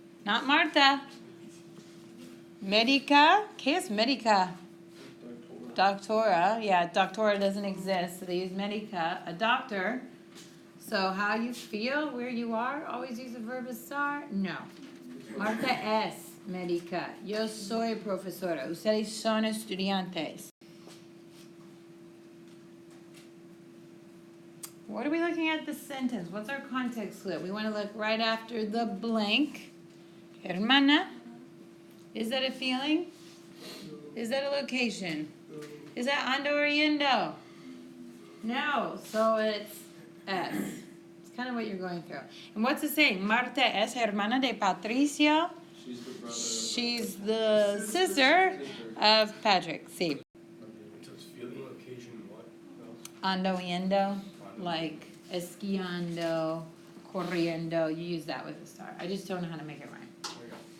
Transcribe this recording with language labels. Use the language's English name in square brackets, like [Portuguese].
[English] Not Marta. Medica. [Spanish] ¿Qué es medica? Doctora. [English] Yeah, doctora doesn't exist, so they use medica, a doctor. So how you feel, where you are, always use the verb estar? [Spanish] No. Marta es médica. Yo soy profesora. Ustedes son estudiantes. [English] What are we looking at the sentence? What's our context clue? We want to look right after the blank. Hermana. Is that a feeling? Is that a location? Is that ando or yendo? No, so it's S. It's kind of what you're going through. And what's it saying? [Spanish] Marta es hermana de Patricio. [English] She's the brother. She's the sister of Patrick. See. So it's feeling, location, what else? [Spanish] Ando yendo, like esquiando, corriendo. [English] You use that with a star. I just don't know how to make it rhyme. There we go.